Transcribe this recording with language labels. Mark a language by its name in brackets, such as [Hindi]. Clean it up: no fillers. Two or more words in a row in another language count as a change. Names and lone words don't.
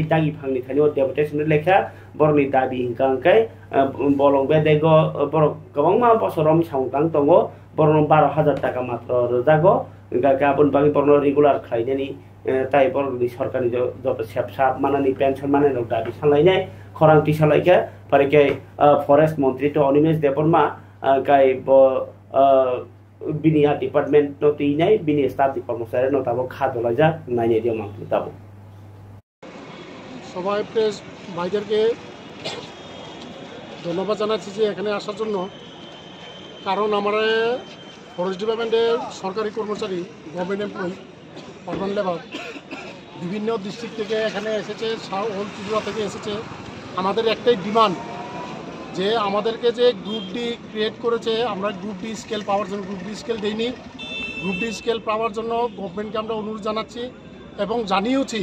[Kok Borok] दागि फांनि थानिव डेपुटेशन लेखा बरनि दाबि हिंकांकाय बलं बेदेगो बर गोबांमा बसरम साउतां दंगो बरन 12,000 टाका मात्र रजागो गाबोन बागै बरन रेगुलार खायनायनि ताय बरनि सरकारनि जब सेपसाप मानानि पेन्सन मानानि दाबि सालायनाय खरांथि सालायखा फारिके फरेस्ट मंत्री तो अनिमेश देबरमा गाय ब बिनिया डिपार्टमेंट नो तीनाय बिनि [English] staff department [Kok Borok] नो ताबो खादलाजा नायने दिया मांग ताबो [Bangla] সবাই প্রেস ভাইদেরকে ধন্যবাদ জানাচ্ছি যে এখানে আসার জন্য কারণ আমরা ফরেস্ট ডিপার্টমেন্টের সরকারি কর্মচারী [English] government employee permanent labour [Bangla] বিভিন্ন ডিস্ট্রিক্ট থেকে এখানে এসেছে হোল ত্রিপুরা থেকে এসেছে আমাদের একটাই ডিমান্ড যে আমাদেরকে যে [English] group D create [Bangla] করেছে আমরা [English] group D scale [Bangla] পাওয়ার জন্য [English] group D scale [Bangla] দেইনি [English] group D scale [Bangla] পাওয়ার জন্য গভর্নমেন্টকে আমরা অনুরোধ জানাচ্ছি এবং জানিয়েওছি।